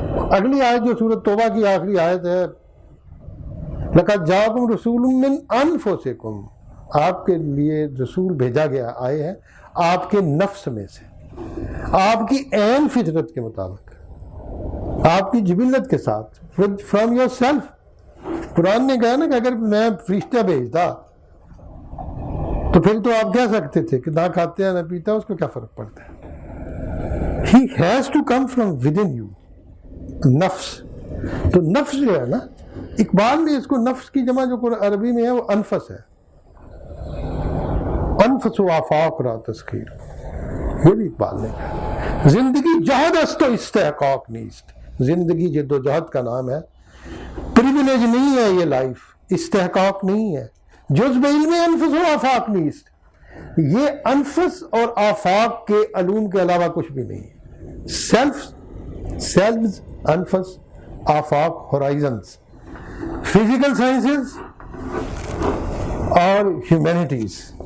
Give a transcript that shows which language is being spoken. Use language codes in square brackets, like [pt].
[ur] اگلی آیت جو سورۃ توبہ کی آخری آیت ہے، [ar] لَقَدْ جَاءَكُمْ رَسُولٌ مِّنْ أَنفُسِكُمْ، [ur] آپ کے لیے رسول بھیجا گیا، آئے ہیں آپ کے نفس میں سے، آپ کی عین فطرت کے مطابق، آپ کی جبلت کے ساتھ، [en] From yourself. [ur] قرآن نے کہا نا کہ اگر میں فرشتہ بھیجتا تو پھر تو آپ کہہ سکتے تھے کہ نہ کھاتے ہیں نہ پیتا ہے، اس کو کیا فرق پڑتا ہے. [en] He has to come from within you. [ur] نفس، تو نفس جو ہے نا، اقبال نے اس کو نفس کی جمع جو عربی میں ہے وہ انفس ہے. [fa] انفس و آفاق را تسخیر، [ur] یہ بھی اقبال نے کہا. [fa] زندگی جہد است و استحقاق نیست. [ur] زندگی جد و جہد کا نام ہے، پریویلیج نہیں ہے یہ لائف، استحقاق نہیں ہے. [fa] جزب علم انفس و آفاق نیست، [ur] یہ انفس اور آفاق کے علوم کے علاوہ کچھ بھی نہیں ہے. [en] Selves, انفس، آفاق، horizons, physical sciences اور ہیومینٹیز.